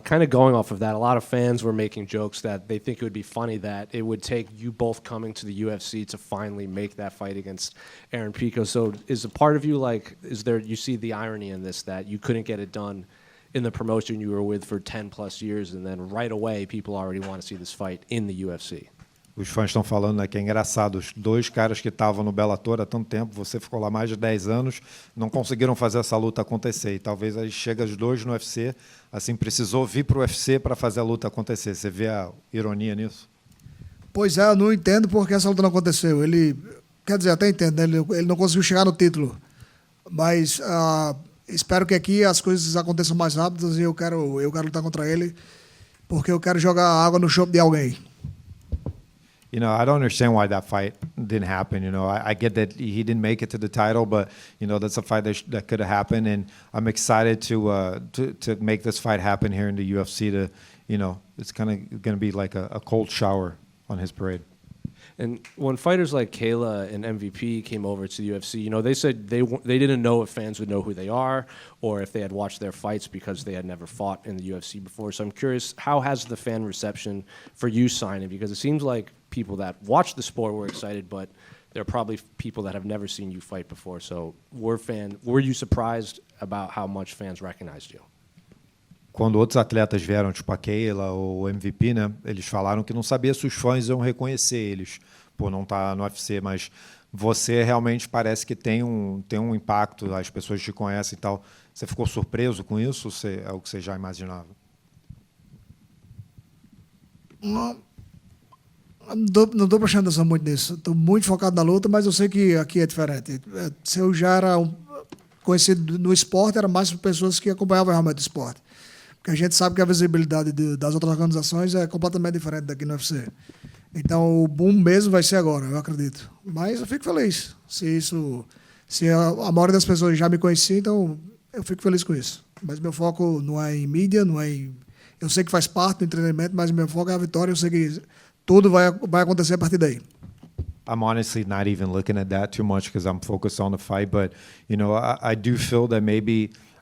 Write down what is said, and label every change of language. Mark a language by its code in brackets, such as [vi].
[en] Kind of going off of that, a lot of fans were making jokes that they think it would be funny that it would take you both coming to the UFC to finally make that fight against Aaron Pico. So is a part of you like, you see the irony in this, that you couldn't get it done in the promotion you were with for 10 plus years, and then right away people already want to see this fight in the UFC? [pt] Os fãs estão falando, né, que é engraçado. Os dois caras que estavam no Bellator há tanto tempo, você ficou lá mais de 10 anos, não conseguiram fazer essa luta acontecer. E talvez aí chega os dois no UFC, assim, precisou vir para o UFC para fazer a luta acontecer. Você vê a ironia nisso? Pois é, eu não entendo porque essa luta não aconteceu. Ele, quer dizer, até entendo, né? Ele não conseguiu chegar no título. Mas espero que aqui as coisas aconteçam mais rápidas e eu quero lutar contra ele porque eu quero jogar água no chope de alguém. [en] You know, I don't understand why that fight didn't happen. You know, I get that he didn't make it to the title, but you know that's a fight that could have happened, and I'm excited to make this fight happen here in the UFC. To, you know, it's kind of going to be like a cold shower on his parade. And when fighters like Kayla and MVP came over to the UFC, you know, they said they didn't know if fans would know who they are or if they had watched their fights because they had never fought in the UFC before. So I'm curious, how has the fan reception for you signing? Because it seems like people that watch the sport were excited, but there are probably people that have never seen you fight before. So were you surprised about how much fans recognized you? [pt] Quando outros atletas vieram, tipo a Kayla ou o MVP, né, eles falaram que não sabia se os fãs iam reconhecer eles por não estar no UFC, mas você realmente parece que tem um impacto, as pessoas te conhecem e tal. Você ficou surpreso com isso ou é o que você já imaginava? Não estou prestando atenção muito nisso. Estou muito focado na luta, mas eu sei que aqui é diferente. Se eu já era conhecido no esporte, era mais por pessoas que acompanhavam realmente o esporte. Porque a gente sabe que a visibilidade das outras organizações é completamente diferente daqui no UFC. Então, o boom mesmo vai ser agora, eu acredito. Mas eu fico feliz. Se a maioria das pessoas já me conhecia, então eu fico feliz com isso. Mas meu foco não é em mídia, não é em... Eu sei que faz parte do entretenimento, mas meu foco é a vitória. Eu sei que tudo vai acontecer a partir daí. [en] I'm honestly not even looking at that too much because I'm focused on the fight. But, you know, I do feel that maybe